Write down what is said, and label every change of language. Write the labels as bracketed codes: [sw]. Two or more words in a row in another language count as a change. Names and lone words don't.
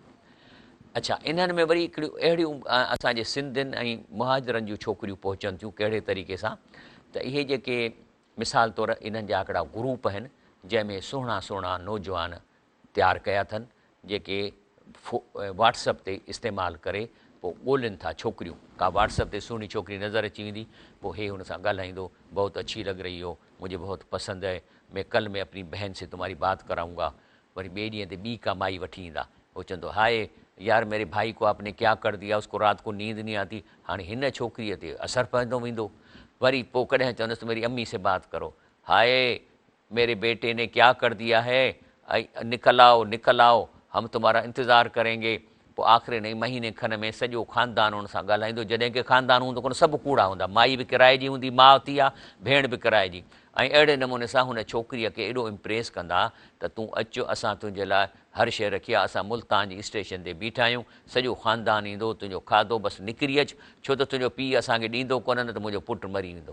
[sd] अच्छा, इन्हनि में वरी हिकिड़ियूं अहिड़ियूं असांजे सिंधियुनि ऐं मुहाजिरनि जूं छोकिरियूं पहुचनि थियूं कहिड़े तरीक़े सां, त इहे जेके मिसाल तौरु इन्हनि जा हिकिड़ा ग्रुप आहिनि जंहिंमें सुहिणा सुहिणा नौजवान तयारु कया अथनि, जेके व्हाट्सअप ते इस्तेमालु करे पोइ ॻोल्हिनि था छोकिरियूं। का व्हाट्सअप ते सुहिणी छोकिरी नज़र अची वेंदी, पोइ हे हुन सां ॻाल्हाईंदो, [ur] بہت اچھی لگ رہی ہو، مجھے بہت پسند ہے، میں کل میں اپنی بہن سے تمہاری بات کراؤں گا. [sd] वरी ॿिए ॾींहं ते ॿी का माई वठी ईंदा, उहो चवंदो [ur] ہائے یار میرے بھائی کو آپ نے کیا کر دیا، اس کو رات کو نیند نہیں آتی. [sd] हाणे हिन छोकिरीअ ते असरु पवंदो वेंदो। वरी पोइ कॾहिं चवंदुसि [ur] میری امی سے بات کرو، ہائے میرے بیٹے نے کیا کر دیا ہے، نکل آؤ نکل آؤ، ہم تمہارا انتظار کریں گے. [sd] पोइ आख़िरी नई महीने खन में सॼो ख़ानदान हुन सां ॻाल्हाईंदो, जॾहिं की ख़ानदान हूंदो कोन, सभु कूड़ा हूंदा, माई बि किराए जी हूंदी, माउ थी आहे, भेण बि किराए जी। ऐं अहिड़े नमूने सां हुन छोकिरीअ खे एॾो इम्प्रेस कंदा त तूं अचु, असां तुंहिंजे लाइ हर शइ रखी आहे, असां मुल्तान जी स्टेशन ते बीठा आहियूं, सॼो ख़ानदान ईंदो, तुंहिंजो खाधो बसि निकिरी अचु, छो त तुंहिंजो पीउ असांखे ॾींदो कोन, न त मुंहिंजो पुटु मरी वेंदो।